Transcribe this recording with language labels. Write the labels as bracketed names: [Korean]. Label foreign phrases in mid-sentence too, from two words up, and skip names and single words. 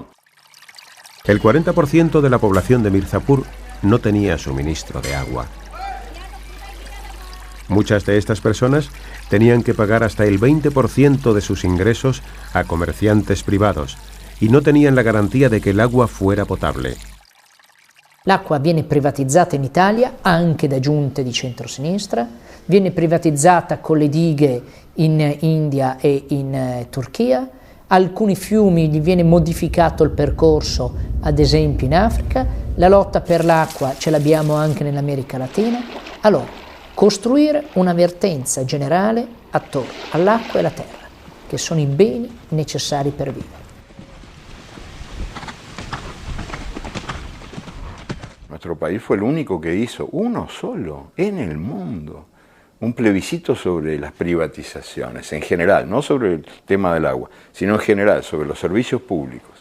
[Spanish] El 40% de la población de Mirzapur no tenía suministro de agua. Muchas de estas personas tenían que pagar hasta el 20% de sus ingresos a comerciantes privados y no tenían la garantía de que el agua fuera potable. [Italian] L'acqua viene privatizzata in Italia anche da giunte di centrosinistra, viene privatizzata con le dighe in India e in Turchia, alcuni fiumi gli viene modificato il percorso, ad esempio in Africa, la lotta per l'acqua ce l'abbiamo anche nell'America Latina. Allora, costruire un'avvertenza generale attorno all'acqua e alla terra, che sono i beni necessari per vivere. [Spanish] Nuestro país fue el único que hizo, uno solo, en el mundo, un plebiscito sobre las privatizaciones, en general, no sobre el tema del agua, sino en general, sobre los servicios públicos.